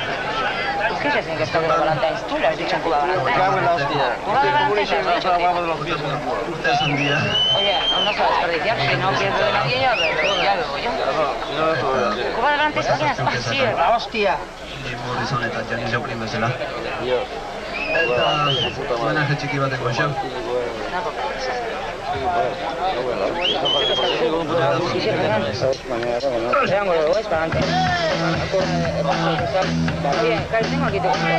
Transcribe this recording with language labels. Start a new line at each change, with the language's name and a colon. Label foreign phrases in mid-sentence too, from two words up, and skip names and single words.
Spanish: ¿Qué se que está con Valentine's? Tú le has dicho en Cuba Valentine's. Cago en la hostia. Cuba Valentine's has dicho que... de los pies. Usted es un día. Oye, no se va a desperdiciar, si no quieres beber nadie, ya bebo yo. Cuba Valentine's es una hostia. La hostia.
Basque: Morrison eta Janis Joplin bezala. Io. Eta homenaje txiki bat egon xau.
Spanish: Triángulo, es para adelante. Bien, Carlos, tengo aquí tu